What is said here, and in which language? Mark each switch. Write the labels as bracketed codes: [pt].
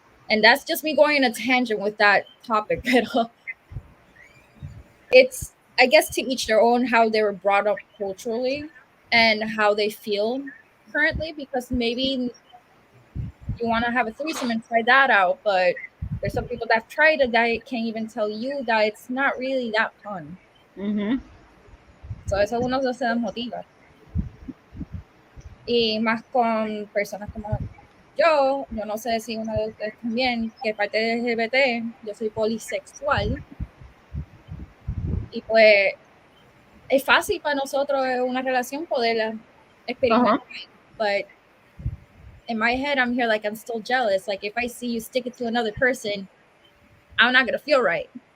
[en] And that's just me going in a tangent with that topic. But it's, I guess, to each their own how they were brought up culturally and how they feel currently, because maybe you want to have a threesome and try that out, but there's some people that have tried it that can't even tell you that it's not really that fun. [es] So eso uno se desmotiva. Y más con personas como yo no sé si uno de ustedes también, que parte de LGBT, yo soy polisexual. Y pues es fácil para nosotros una relación poderla experimentar. [en] But in my head, I'm here like I'm still jealous. Like if I see you stick it to another person, I'm not gonna feel right.